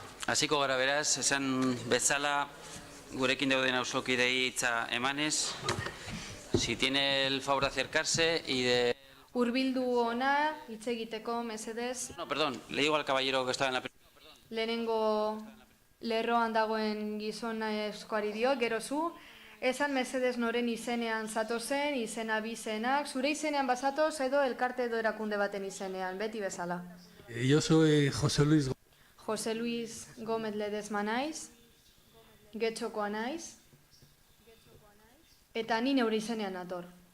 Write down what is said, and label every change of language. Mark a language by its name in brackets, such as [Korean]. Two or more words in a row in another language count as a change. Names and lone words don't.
[Basque] Hasiko gara beraz, esan bezala gurekin dauden auzokidei hitza emanez. [Spanish] Si tiene el favor de acercarse y de... [Basque] Hurbildu ona, hitz egiteko, mesedez. [Spanish] No, perdón, le digo al caballero que estaba en la... [Basque] Lehenengo lerroan dagoen gizona eskoari dio, gero zu. Esan mesedez noren izenean zatozen, izena bizenak. Zure izenean bazatoz edo elkarte edo erakunde baten izenean, beti bezala. [Spanish] Yo soy José Luis. [Basque] José Luis Gómez Ledesma naiz, Getxokoa naiz, eta ni neure izenean nator.